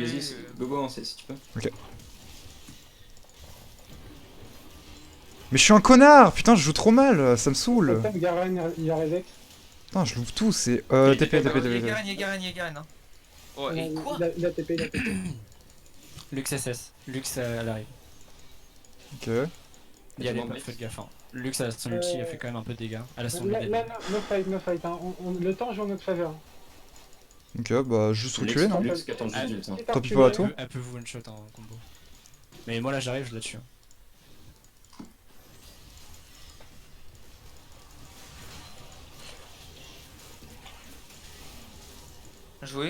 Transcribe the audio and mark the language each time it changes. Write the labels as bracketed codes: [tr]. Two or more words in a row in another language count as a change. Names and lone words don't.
[fr] vas-y, go, hein, si tu peux. Mais je suis un connard. Putain, je joue trop mal, ça me saoule. Peut-être Garen, il a reset. Putain, je loupe tout, c'est Il TP, est TP, Il y a TP. Garen, il y a Garen, il y a Garen. Hein. Oh, et Non, quoi? il a TP, il a TP. Lux SS. Lux, elle arrive. Ok. Y allez Bon, pas, mec. faites gaffe. Hein. Lux, elle a son ulti, elle fait quand même un peu de dégâts. Elle a son Là, mid là, [en] no fight. [fr] Hein. Le temps joue en notre faveur. Ok, bah juste reculer, non Lux qui attend juste Ah, d'ult. Hein. Tant pis pour la Reculer. tour. Elle peut vous one-shot en combo. Mais moi là j'arrive, je la tue. Joué.